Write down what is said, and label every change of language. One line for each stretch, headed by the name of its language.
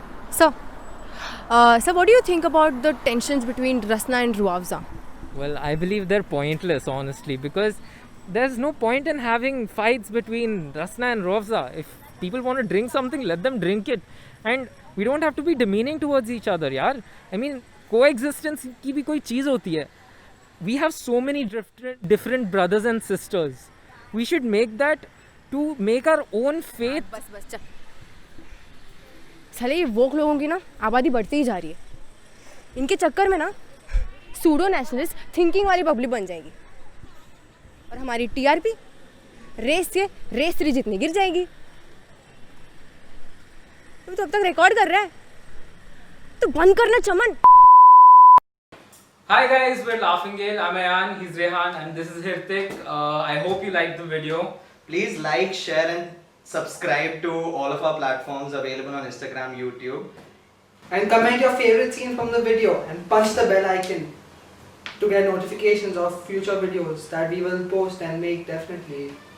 English: So, what do you think about the tensions between Rasna and Ruafza? Well, I believe they're pointless, honestly, because there's no point in having fights between Rasna and Ruafza. If people want to drink something, let them drink it. And we don't have to be demeaning towards each other, yaar. I mean,
Hindi: coexistence की भी कोई चीज़ होती है.
English: We have so many different brothers and sisters. We should make that to make our own faith.
Hindi: बस चल साले ये वोक लोगों की ना आबादी बढ़ती ही जा रही है. इनके चक्कर में ना सूडो नेशनलिस्ट थिंकिंग वाली पब्लिक बन जाएगी और हमारी टीआरपी रेस 3 जितनी गिर जाएगी. तुम तो अब तक रिकॉर्ड कर रहा है तो बंद करना चमन.
English: Hi guys, we're Laughing Gale. I'm Ayan, he's Rehan, and this is Hirtik. I hope you liked the video. Please like, share and subscribe to all of our platforms available on Instagram, YouTube. And comment your favorite scene from the video and punch the bell icon to get notifications of future videos that we will post and make definitely.